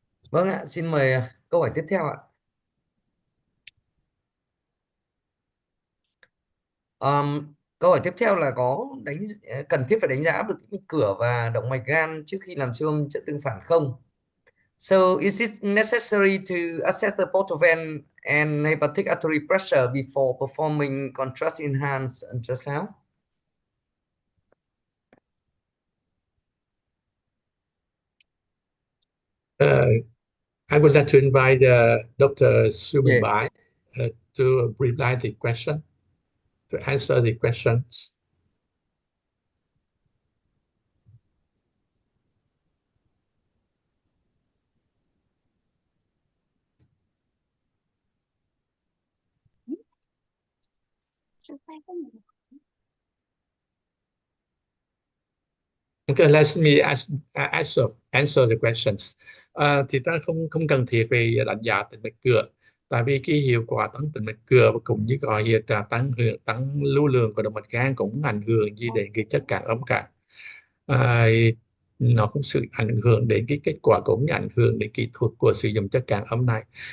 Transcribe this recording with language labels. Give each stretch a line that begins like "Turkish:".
Vietnamese: Vâng ạ, xin mời câu hỏi tiếp theo ạ. Câu hỏi tiếp theo là có cần thiết phải đánh giá áp lực tĩnh mạch cửa và động mạch gan trước khi làm siêu âm chất tương phản không?
English: So is it necessary to assess the portal vein and hepatic artery pressure before performing contrast enhanced ultrasound? I would like to invite Dr. Siêu Yeah. to reply the question, to answer the questions. Okay, let me answer the questions.
Vietnamese: Thì ta không cần thiết về đánh giá tĩnh mạch cửa, tại vì cái hiệu quả tăng tĩnh mạch cửa và cũng như có hiện trạng tăng lưu lượng của động mạch gan cũng không ảnh hưởng gì đến cái chất cản âm cả. À, nó cũng sự ảnh hưởng đến cái kết quả, cũng như ảnh hưởng đến kỹ thuật của sử dụng chất cản âm này.